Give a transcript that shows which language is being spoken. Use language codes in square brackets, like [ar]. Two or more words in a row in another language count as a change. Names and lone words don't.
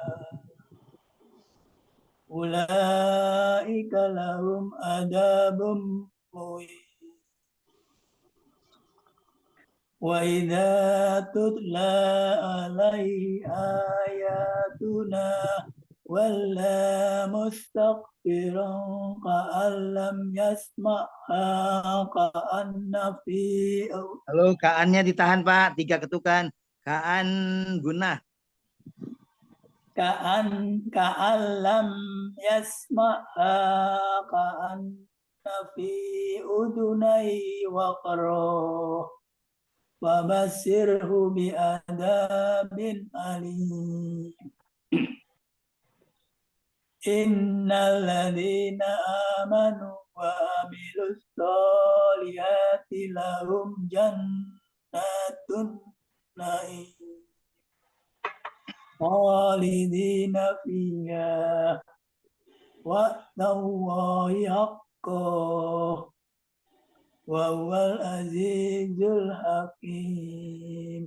[ar] أولئك لهم عذاب مهين. وإذا تتلى عليه آياتنا ولى مستكبرا كأن لم يسمعها كأن في. [id] Halo, kaannya ditahan, Pak. 3 ketukan. Kaan gunah. [ar] كأن لم يسمعها كأن في أذنيه وقرا. فبشره بعذاب أليم. إن الذين آمنوا وعملوا الصالحات لهم جنات النعيم خالدين فيها وعد الله حقا وهو العزيز الحكيم.